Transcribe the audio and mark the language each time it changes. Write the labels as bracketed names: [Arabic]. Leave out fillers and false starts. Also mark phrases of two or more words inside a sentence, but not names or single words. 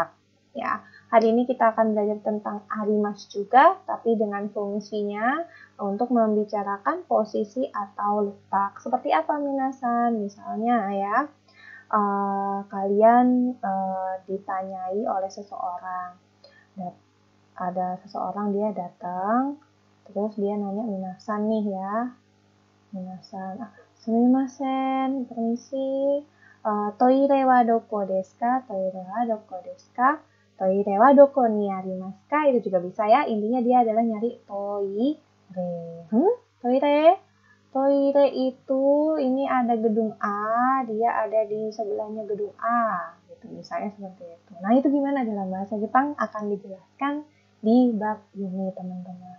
[Indonesian] Ya, hari ini kita akan belajar tentang arimasu juga, tapi dengan fungsinya untuk membicarakan posisi atau letak. Seperti apa minasan? Misalnya ya, kalian ditanyai oleh seseorang. Ada seseorang dia datang, terus dia nanya minasan nih ya. [Japanese] 皆さん、すみません, permisi, トイレはどこですか? トイレはどこですか? トイレはどこにありますか? [Indonesian] Itu juga bisa ya, intinya dia adalah nyari toire. Toire? Toire itu, ini ada gedung A, dia ada di sebelahnya gedung A. Gitu, misalnya seperti itu. Nah, itu gimana dalam bahasa Jepang akan dijelaskan di bab ini, teman-teman.